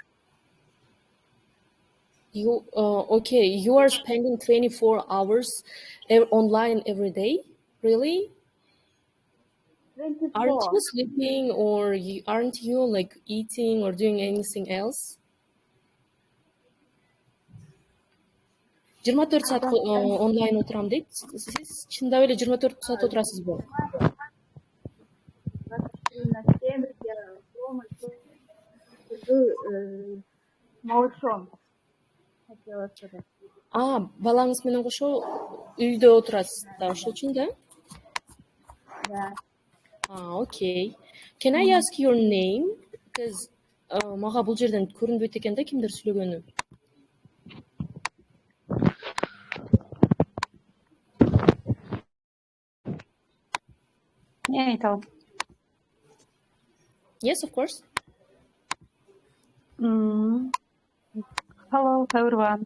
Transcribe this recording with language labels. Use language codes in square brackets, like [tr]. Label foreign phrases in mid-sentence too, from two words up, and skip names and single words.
[en] You okay? You are spending 24 hours online every day? Really? 24. Aren't you sleeping, or aren't you like eating or doing anything else? [ky] 24 saat онлайн отырам дейт. Сиз чындап эле 24 saat отурасызбы? Молчон. Балаңыз менен кошо үйдө отурасыз да, ошол үчүн да? Да. [en] Okay. Can I ask your name? [ky] Because мага бул жерден көрүнбөйт экен да кимдер сүйлөгөнү. [en] Yeah, Yes, of course. Hello, everyone.